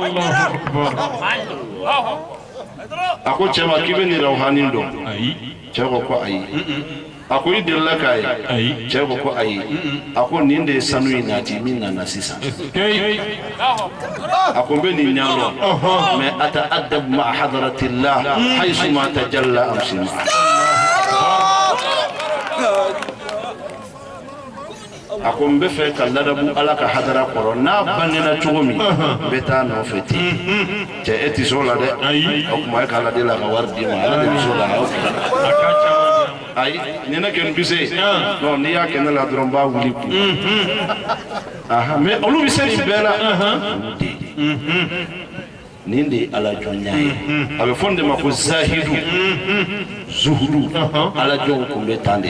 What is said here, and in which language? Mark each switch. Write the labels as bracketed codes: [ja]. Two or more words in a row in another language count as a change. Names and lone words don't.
[bm] a ko cɛ ma k'i bɛ nin rawhani dɔn cɛ ko ayi a ko i delila k'a ye cɛ ko ayi a ko nin de ye sanu in nati min nana sisan a ko n bɛ nin ɲɛdɔn mais [ar] أتأدب مع حضرة الله حيث ما تجلى أمسى مع [bm] a ko n bɛ fɛ ka ladabu ala ka hadara kɔrɔ n'a bangena cogo min n bɛ taa nɔfɛ ten cɛ e tɛ s'o la dɛ o tuma e k'ala deli a ka wari d'i ma ala de bɛ s'o la ayi ni ne kɛ n bɛ se non n'i y'a kɛ ne la dɔrɔn n b'a wuli kun mais olu bɛ se nin bɛɛ la olu de nin de ye ala jɔnya ye a bɛ fɔ nin de ma ko [ar] زاهد زهد [bm] ala jɔnw kun bɛ tan de